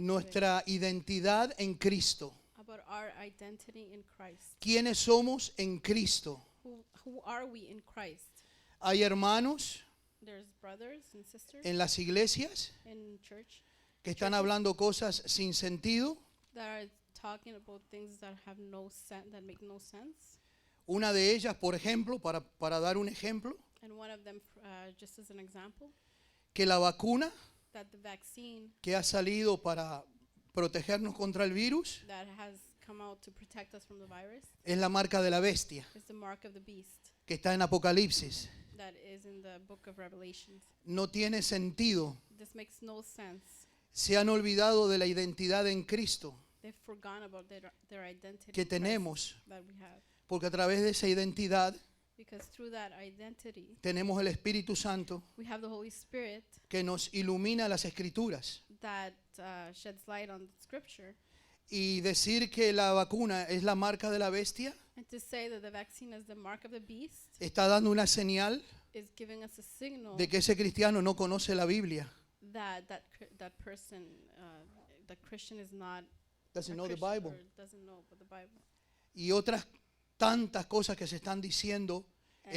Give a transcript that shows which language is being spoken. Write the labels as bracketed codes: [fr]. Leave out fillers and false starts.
[es] Nuestra identidad en Cristo. [en] About our identity in Christ. [es] ¿Quiénes somos en Cristo? [en] Who are we in Christ? [es] Hay hermanos [en] There's brothers and sisters [es] en las iglesias [en] in church [es] que están hablando cosas sin sentido, [en] that are talking about things that have no sense, that make no sense. [es] Una de ellas, por ejemplo, para dar un ejemplo, [en] And one of them, just as an example, [es] que la vacuna [en] that the vaccine [es] que ha salido para protegernos contra el virus [en] that has come out to protect us from the virus [es] es la marca de la bestia, [en] is the mark of the beast [es] que está en Apocalipsis. [en] that is in the book of Revelations. [es] No tiene sentido. [en] This makes no sense. [es] Se han olvidado de la identidad en Cristo [en] They've forgotten about their identity [es] que [en] in Christ [es] tenemos, [en] that we have. [es] porque a través de esa identidad [en] Because through that identity, [es] tenemos el Espíritu Santo [en] we have the Holy Spirit [es] que nos ilumina las Escrituras. [en] that sheds light on Scripture. [es] Y decir que la vacuna es la marca de la bestia [en] And to say that the vaccine is the mark of the beast [es] está dando una señal [en] is giving us a signal [es] de que ese cristiano no conoce la Biblia. [en] that person, that Christian is not Doesn't a know the Christian Bible. or doesn't know about the Bible. [es] Y otras tantas cosas que se están diciendo en